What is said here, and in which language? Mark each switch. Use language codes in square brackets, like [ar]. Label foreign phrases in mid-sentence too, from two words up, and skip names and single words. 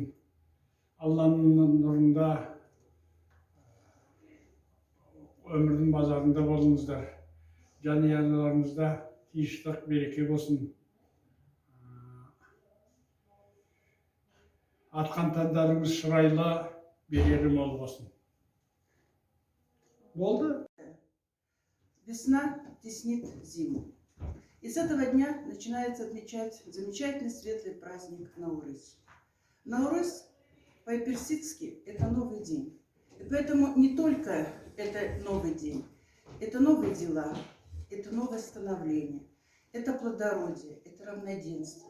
[kk] Алланың нұрында өмірдің базарында болыңыздар. Жанұяларыңызда тыныштық, береке болсын. Атқан таңдарыңыз шырайлы, берері мол болсын. Болды? [ru] Весна теснит зиму. И с этого дня начинается отмечать замечательный светлый праздник Наурыз. Наурыз по-персидски это новый день. И поэтому не только это новый день, это новые дела, это новое становление, это плодородие, это равноденствие.